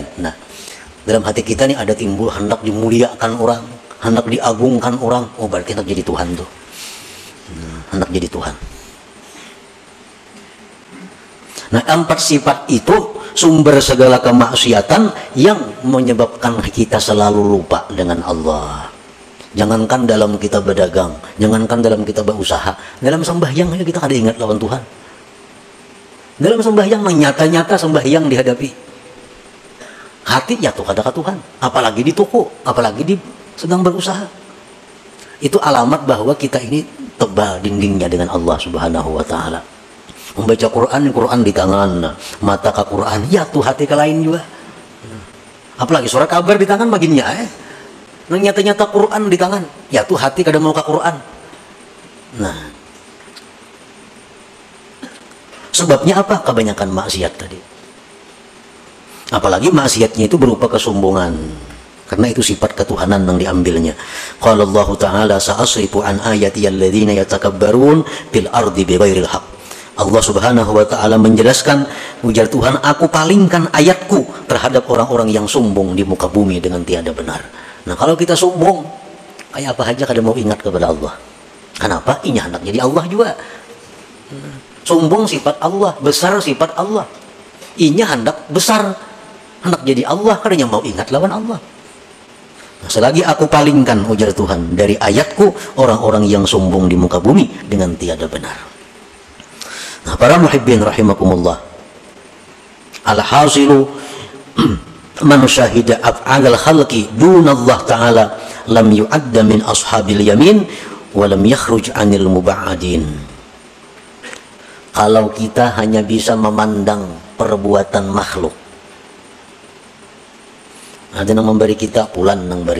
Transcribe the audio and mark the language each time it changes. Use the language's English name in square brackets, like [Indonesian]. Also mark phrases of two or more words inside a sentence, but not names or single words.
[Indonesian] Nah, dalam hati kita ini ada timbul hendak dimuliakan orang, hendak diagungkan orang. Oh, berarti hendak jadi Tuhan tuh. Hendak jadi Tuhan. Nah, empat sifat itu sumber segala kemaksiatan yang menyebabkan kita selalu lupa dengan Allah. Jangankan dalam kita berdagang, jangankan dalam kita berusaha, dalam sembahyang aja kita kada ingat lawan Tuhan. Dalam sembahyang nyata-nyata sembahyang dihadapi, hati jatuh kada ke Tuhan, apalagi di toko, apalagi di sedang berusaha. Itu alamat bahwa kita ini tebal dindingnya dengan Allah [Arabic] سبحانه وتعالى. [Indonesian] Membaca Quran, Quran di tangan, mata ke Quran, jatuh hati ke lain juga. Apalagi surat kabar di tangan baginnya Nah, nyata-nyata Quran di tangan, jatuh hati kada mau ke Quran. Nah, sebabnya apa? Kebanyakan maksiat tadi. Apalagi maksiatnya itu berupa kesombongan. Karena itu sifat ketuhanan yang diambilnya. [Arabic] قال الله تعالى سأصرف عن آياتي الذين يتكبرون في الأرض بغير الحق. [Indonesian] Allah [Arabic] سبحانه وتعالى [Indonesian] menjelaskan, ujar Tuhan, aku palingkan ayatku terhadap orang-orang yang sombong di muka bumi dengan tiada benar. Nah, kalau kita sombong, kayak apa aja kada mau ingat kepada Allah. Kenapa? Inya hendak jadi Allah juga. Sombong sifat Allah, besar sifat Allah. Inya hendak besar, hendak jadi Allah, kadanya mau ingat lawan Allah. Nah, selagi aku palingkan, ujar Tuhan, dari ayatku orang-orang yang sombong di muka bumi dengan tiada benar. [Arabic] Nah, para محبين رحمكم الله، الحاصل من شهد أفعال الخلق دون الله تعالى لم يعد من أصحاب اليمين ولم يخرج عن المبعدين. [Indonesian] Kalau kita hanya bisa memandang perbuatan makhluk, ada yang memberi kita, pulan yang beri.